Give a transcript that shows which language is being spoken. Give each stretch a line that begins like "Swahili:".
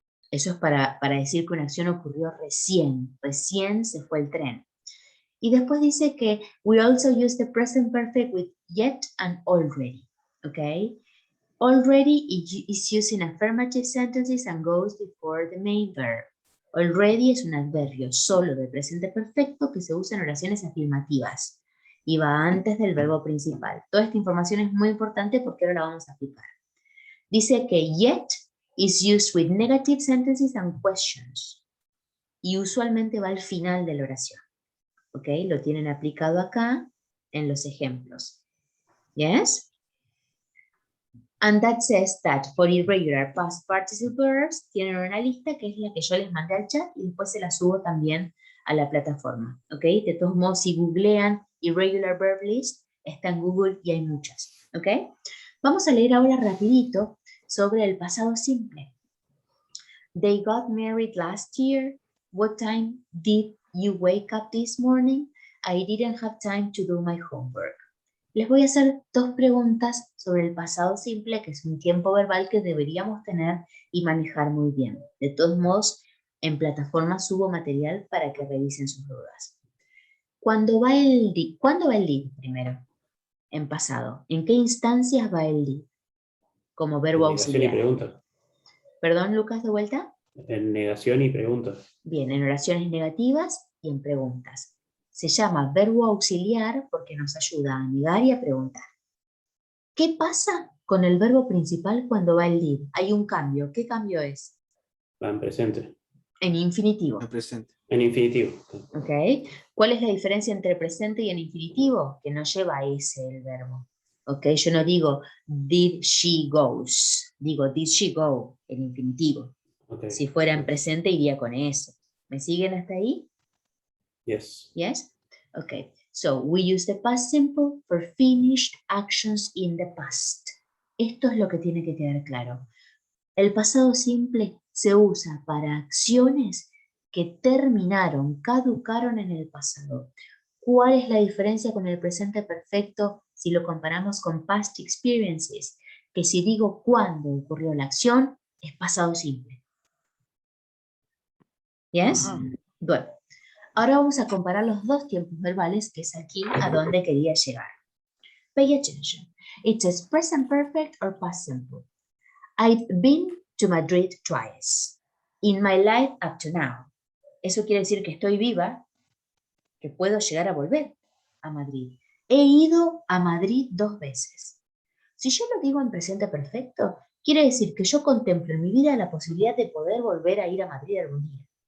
Spanish: Eso es para decir que una acción ocurrió recién. Recién se fue el tren. Y después dice que
English: we also use the present perfect with yet and already. Okay? Already is used in affirmative sentences and goes before the main verb.
Spanish: Already es un adverbio solo de presente perfecto que se usa en oraciones afirmativas y va antes del verbo principal. Toda esta información es muy importante porque ahora la vamos a aplicar. Dice que
English: yet is used with negative sentences and questions.
Spanish: Y usualmente va al final de la oración. ¿Ok? Lo tienen aplicado acá en los ejemplos. Yes?
English: And that says that for irregular past participle verbs
Spanish: tienen una lista que es la que yo les mandé al chat y después se la subo también a la plataforma. ¿Ok? De todos modos, si googlean
English: irregular verb list,
Spanish: está en Google y hay muchas. ¿Ok? Vamos a leer ahora rapidito sobre el pasado simple.
English: They got married last year. What time did you wake up this morning? I didn't have time to do my homework.
Spanish: Les voy a hacer 2 preguntas sobre el pasado simple, que es un tiempo verbal que deberíamos tener y manejar muy bien. De todos modos, en plataforma subo material para que revisen sus dudas. ¿Cuándo va el did primero? En pasado. ¿En qué instancias va el did? Como verbo En negación y auxiliar. pregunta. Perdón, Lucas, de vuelta. En negación y pregunta. Bien, en oraciones negativas y en preguntas. Se llama verbo auxiliar porque nos ayuda a negar y a preguntar. ¿Qué pasa con el verbo principal cuando va el did? Hay un cambio. ¿Qué cambio es? Va en presente. En infinitivo. El presente. En infinitivo. ¿Ok? ¿Cuál es la diferencia entre presente y en infinitivo? Que no lleva ese el verbo. ¿Ok? Yo no digo
English: did she goes.
Spanish: Digo
English: did she go
Spanish: en infinitivo.
English: Okay.
Spanish: Si fuera en presente iría con eso. ¿Me siguen hasta ahí?
English: Yes. Yes? Okay. So we use the past simple for finished actions in the past.
Spanish: Esto es lo que tiene que quedar claro. El pasado simple se usa para acciones que terminaron, caducaron en el pasado. ¿Cuál es la diferencia con el presente perfecto si lo comparamos con past experiences? Que si digo cuándo ocurrió la acción, es pasado simple. ¿Yes? Bueno, ahora vamos a comparar los 2 tiempos verbales, que es aquí a donde quería llegar.
English: Pay attention. It says present perfect or past simple. I've been to Madrid twice in my life up to now.
Spanish: Eso quiere decir que estoy viva, que puedo llegar a volver a Madrid. He ido a Madrid 2 veces. Si yo lo digo en presente perfecto, quiere decir que yo contemplo en mi vida la posibilidad de poder volver a ir a Madrid algún día.